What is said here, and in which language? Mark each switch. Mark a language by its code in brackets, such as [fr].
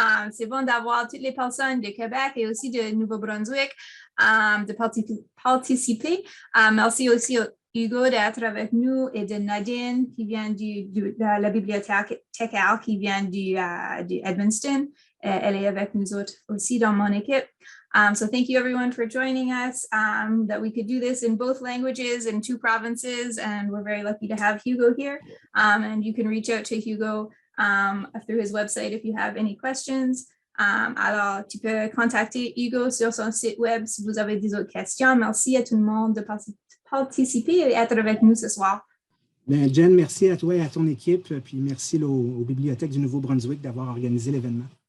[fr] C'est bon d'avoir toutes les personnes de Québec et aussi de Nouveau-Brunswick de participer. Merci aussi Hugo d'être avec nous et de Nadine qui vient de la bibliothèque qui vient du Edmundston. Elle est avec nous autres aussi dans mon équipe. [en] So thank you everyone for joining us, that we could do this in both languages in 2 provinces, and we're very lucky to have Hugo here. And you can reach out to Hugo through his website if you have any questions. [fr] Alors, tu peux contacter Hugo sur son site web si vous avez des autres questions. Merci à tout le monde de participer et être avec nous ce soir. Bien, Jen, merci à toi et à ton équipe, puis merci aux bibliothèques du Nouveau-Brunswick d'avoir organisé l'événement.